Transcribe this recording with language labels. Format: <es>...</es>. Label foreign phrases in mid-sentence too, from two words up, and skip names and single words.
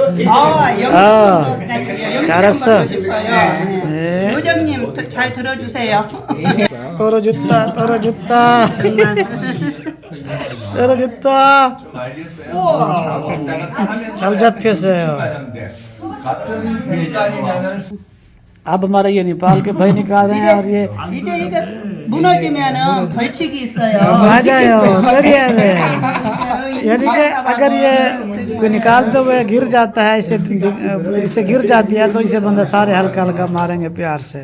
<ko>영주권까지. 잘했어. 네. 요정님 잘 들어주세요. 떨어졌다. 잘 잡혔어요.</ko> <hi>अब हमारे ये नेपाल के भाई निकाल रहे हैं और ये</hi> <ko>이제 이거 무너지면은 벌칙이 있어요. 맞아요.</ko> <hi>यानी कि अगर ये कोई निकालते हुए गिर जाता है, इसे गिर जाती है तो इसे बंदा सारे हल्का हल्का मारेंगे प्यार से।</hi>